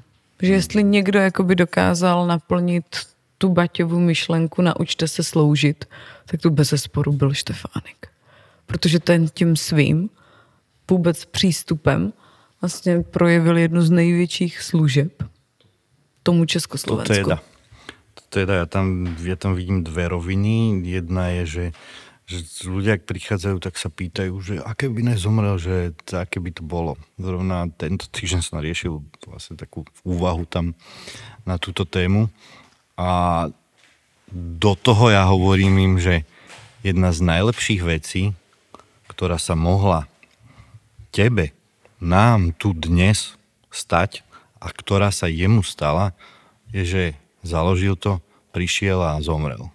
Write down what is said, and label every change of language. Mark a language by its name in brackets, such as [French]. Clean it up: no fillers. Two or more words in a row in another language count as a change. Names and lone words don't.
[Czech] Že jestli někdo jakoby dokázal naplnit tu Baťovu myšlenku naučte se sloužit, tak to bezesporu byl Štefánik. Protože ten tím svým vůbec přístupem vlastně projevil jednu z největších služeb tomu Československu. [Slovak] To teda, ja tam vidím dve roviny. Jedna je, že ľudia, ak prichádzajú, tak sa pýtajú, že aké by nezomrel, že aké by to bolo. Zrovna tento týždeň som riešil vlastne takú úvahu tam na túto tému. A do toho ja hovorím im, že jedna z najlepších vecí, ktorá sa mohla tebe, nám tu dnes stať a ktorá sa jemu stala, je, že založil to, prišiel a zomrel.